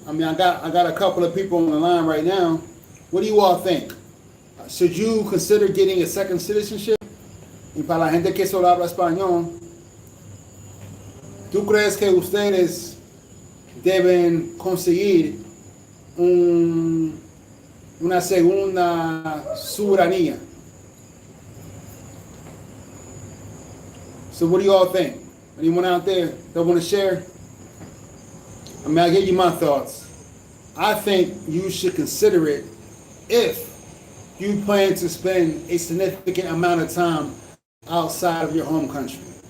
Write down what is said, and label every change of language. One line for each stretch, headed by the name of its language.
English: I mean, I got a couple of people on the line right now. What do you all think? Should you consider getting a second citizenship?
Spanish: Y para la gente que solo habla español, ¿tú crees que ustedes deben conseguir una segunda soberanía?
English: So what do you all think? Anyone out there that want to share? I mean, I'll give you my thoughts. I think you should consider it if you plan to spend a significant amount of time outside of your home country.